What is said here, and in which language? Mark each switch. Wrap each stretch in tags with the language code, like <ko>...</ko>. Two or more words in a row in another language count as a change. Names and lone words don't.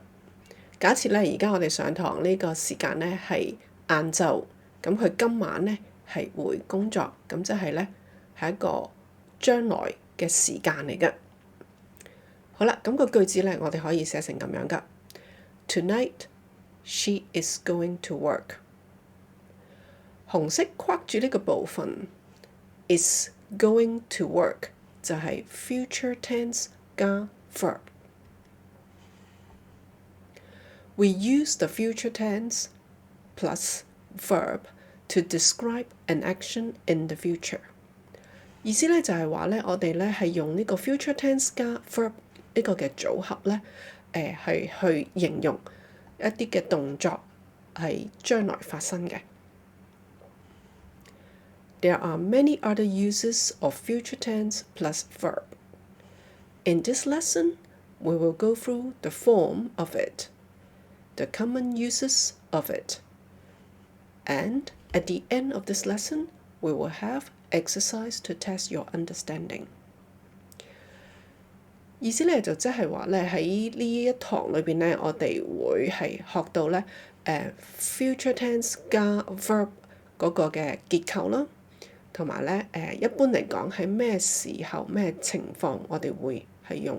<yue>假設呢，而家我哋上堂呢個時間呢係晏晝，咁佢今晚呢係會工作，咁即係呢係一個將來嘅時間嚟嘅。好啦，咁個句子呢，我哋可以寫成咁樣噶。</yue> <en>Tonight, she is going to work。</en> <yue>紅色框住呢個部分</yue> <en>is going to work</en> <yue>就係</yue> <en>future tense 加 verb。We use the future tense plus verb to describe an action in the future。</en> <yue>意思呢就係話呢，我哋呢係用呢個</yue> <en>future tense</en> <yue>加 verb呢個嘅組合呢，係去形容一啲嘅動作係將來發生嘅。</yue> <en>There are many other uses of future tense plus verb. In this lesson, we will go through the form of it, the common uses of it, and at the end of this lesson, we will have exercise to test your understanding。</en> <yue>意思咧就即係話咧喺呢一堂裏邊咧，我哋會係學到咧</yue> <en>future tense</en> <yue>加 verb 嗰個嘅結構啦，同埋咧一般嚟講喺咩時候咩情況我哋會係用</yue>